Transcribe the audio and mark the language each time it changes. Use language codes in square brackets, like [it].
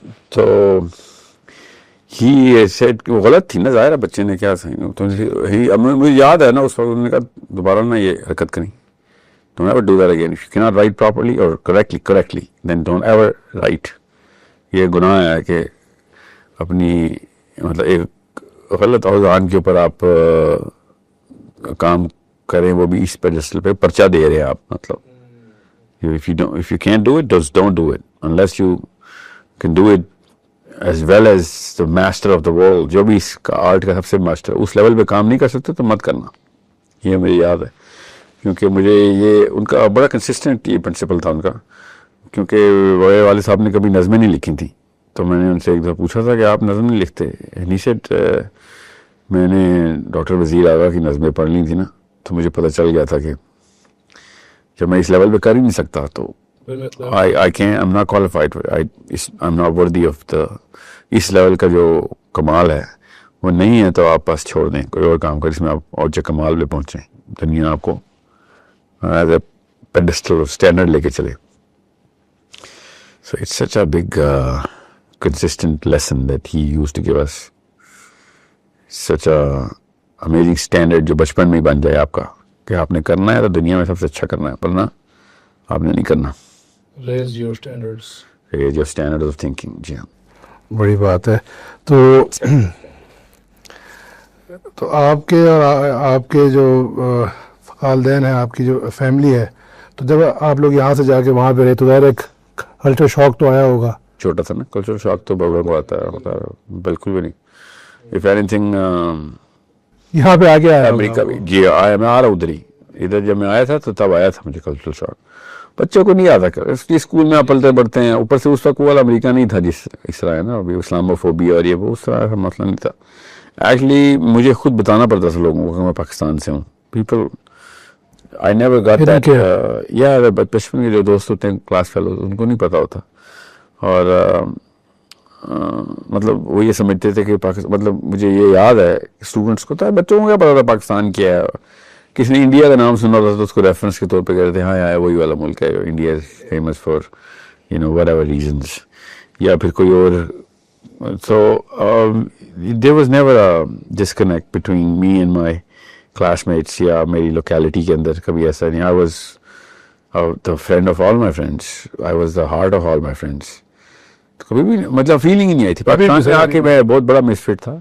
[ur] تو ہی سیٹ وہ غلط تھی نا, ظاہر ہے بچے نے کیا صحیح, تو مجھے یاد ہے نا اس وقت انہوں نے کہا دوبارہ نا یہ حرکت کریں, [en] don't ever do that again. If you cannot write properly or correctly, then don't ever write. [ur] یہ گناہ ہے کہ اپنی مطلب ایک غلط اوزان کے اوپر آپ کام کریں, وہ بھی اس پیڈسٹل پہ پرچہ دے رہے ہیں آپ. [en] مطلب if you can't do it, just don't do it unless you can do it as well as the master of the world. [ur] جو بھی اس کا آرٹ کا سب سے ماسٹر, اس لیول پہ کام نہیں کر سکتے تو مت کرنا. یہ مجھے یاد ہے کیونکہ مجھے یہ ان کا بڑا کنسسٹنٹ یہ پرنسپل تھا ان کا, کیونکہ میرے والد صاحب نے کبھی نظمیں نہیں لکھی تھیں. تو میں نے ان سے ایک دفعہ پوچھا تھا کہ آپ نظم نہیں لکھتے, نیشٹ میں نے ڈاکٹر وزیر آغا کی نظمیں پڑھ لی تھی نا, تو مجھے پتہ چل گیا تھا کہ جب میں اس لیول پہ کر ہی نہیں سکتا تو [en] I'm not qualified, I'm not worthy of the, [ur] اس level کا جو کمال ہے وہ نہیں ہے, تو آپ بس چھوڑ دیں, کوئی اور کام کریں جس میں آپ اور کمال پہ پہنچیں, دنیا آپ کو [en] as a pedestal standard [ur] لے کے چلے. [en] So it's such a big consistent lesson that he used to give us. Such a amazing standard [ur] جو بچپن میں ہی بن جائے آپ کا کہ آپ نے کرنا ہے تو دنیا میں سب سے اچھا کرنا ہے, ورنہ آپ نے نہیں کرنا. [en] Raise your standards. Raise your standards of thinking. [ur] جی ہاں, بڑی بات ہے. تو آپ کے اور آپ کے جو والدین ہیں, آپ کی جو فیملی ہے, تو جب آپ لوگ یہاں سے جا کے وہاں پہ رہے تو ظاہر ایک کلچر شاک تو آیا ہوگا. چھوٹا سا نا کلچر شاک تو بڑوں کو آتا ہے, بالکل بھی نہیں. [en] If anything [ur] یہاں پہ آگے آیا امریکہ بھی, جی آیا, میں آ رہا ہوں ادھر ہی, ادھر جب میں آیا تھا تو تب آیا تھا مجھے کلچر شاک. بچوں کو نہیں آتا, اس لیے اسکول میں آپ پلتے پڑھتے ہیں, اوپر سے اس وقت والا امریکہ نہیں تھا جس اس طرح ہے نا ابھی اسلاموفوبیا اور یہ وہ, اس طرح کا مسئلہ نہیں تھا. ایکچولی مجھے خود بتانا پڑتا تھا لوگوں کو کہ میں پاکستان سے ہوں. [en] People I never got that. [ur] بچپن کے جو دوست ہوتے ہیں کلاس فیلوز, ان کو نہیں پتا ہوتا, اور مطلب وہ یہ سمجھتے تھے کہ پاکستان, مطلب مجھے یہ یاد ہے اسٹوڈنٹس کو تھا, بچوں کو کیا پتا تھا پاکستان کیا ہے. کسی نے انڈیا کا نام سنا تھا تو اس کو ریفرنس کے طور پہ کہتے تھے ہاں یار وہی والا ملک ہے, [en] India is famous for whatever reasons, [ur] یا پھر کوئی اور. [en] So there was never a disconnect between me and my classmates [ur] یا میری [en] locality [ur] کے اندر کبھی ایسا نہیں. [en] I was the friend of all my friends. I was the heart of all my friends. [ur] کبھی بھی مطلب فیلنگ ہی نہیں آئی تھی. پاکستان سے آ کے میں بہت بڑا مس فٹ تھا.